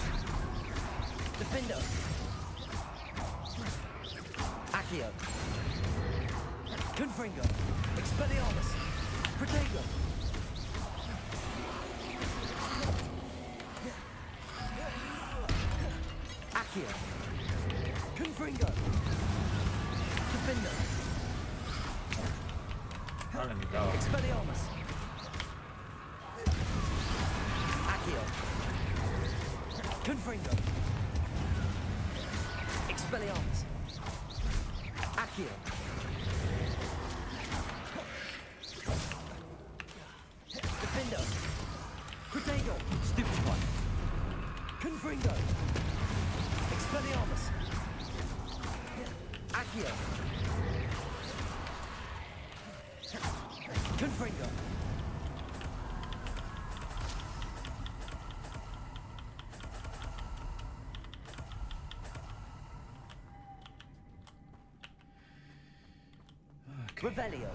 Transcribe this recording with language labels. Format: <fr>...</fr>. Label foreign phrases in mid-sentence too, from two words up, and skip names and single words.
<pl>Defender. Accio. Confringo. Expelliarmus. Protego. Accio. Confringo. Defender. Ale mi dało. Expelliarmus. Accio. Confringo. Expelliarmus. Accio. Defender.</pl> <en>Protego. Stupid one.</en> <pl>Confringo. Expelliarmus. Accio. Confringo. Revelio.</pl>